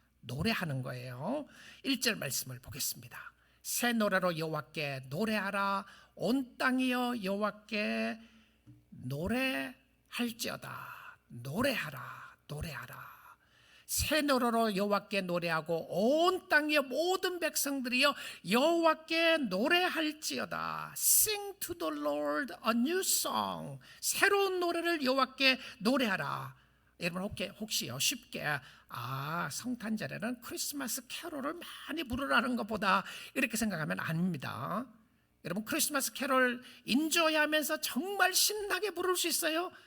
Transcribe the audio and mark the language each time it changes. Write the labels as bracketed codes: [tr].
[ko] 노래하는 거예요. 1절 말씀을 보겠습니다. 새 노래로 여호와께 노래하라. 온 땅이여 여호와께 노래할지어다. 노래하라. 노래하라. 새 노래로 여호와께 노래하고 온 땅의 모든 백성들이여 여호와께 노래할지어다. [en] Sing to the Lord a new song. [ko] 새로운 노래를 여호와께 노래하라. 여러분 혹시요 쉽게 성탄절에는 크리스마스 캐롤을 많이 부르라는 것보다 이렇게 생각하면 아닙니다. 여러분 크리스마스 캐롤 인조하면서 정말 신나게 부를 수 있어요.